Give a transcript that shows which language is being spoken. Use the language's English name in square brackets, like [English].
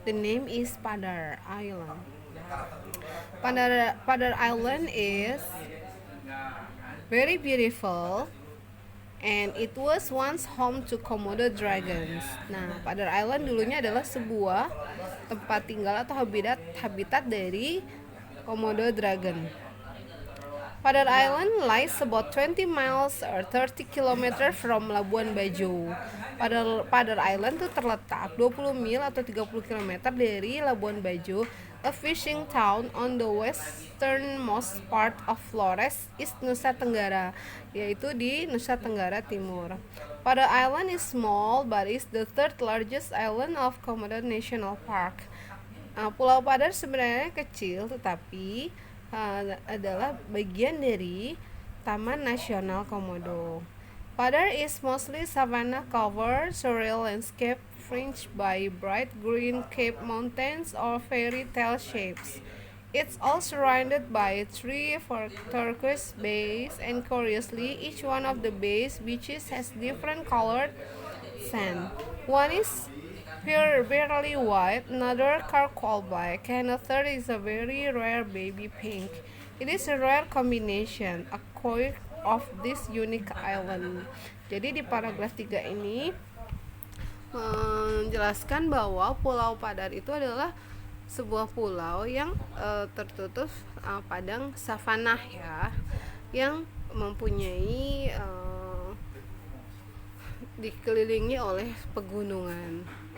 [English] The name is Padar Island. Padar Island is very beautiful and it was once home to Komodo dragons. [Indonesian] Nah, Padar Island dulunya adalah sebuah tempat tinggal atau habitat dari Komodo dragon. [English] Padar Island lies about 20 miles or 30 km from Labuan Bajo. [Indonesian] Padar Island itu terletak 20 mil atau 30 km dari Labuan Bajo, [English] a fishing town on the westernmost part of Flores, East Nusa Tenggara, [Indonesian] yaitu di Nusa Tenggara Timur. [English] Padar Island is small but is the third largest island of Komodo National Park. [Indonesian] Pulau Padar sebenarnya kecil tetapi adalah bagian dari Taman Nasional Komodo. [English] Padar is mostly savanna covered surreal landscape fringed by bright green cape mountains or fairy tale shapes. It's all surrounded by three turquoise bays, and curiously, each one of the bays beaches has different colored sand. One is barely white, another charcoal black, and a third is a very rare baby pink. It is a rare combination, a quirk of this unique island. [Indonesian] Jadi di paragraf 3 ini menjelaskan bahwa Pulau Padar itu adalah sebuah pulau yang tertutup padang savanah ya, yang mempunyai dikelilingi oleh pegunungan.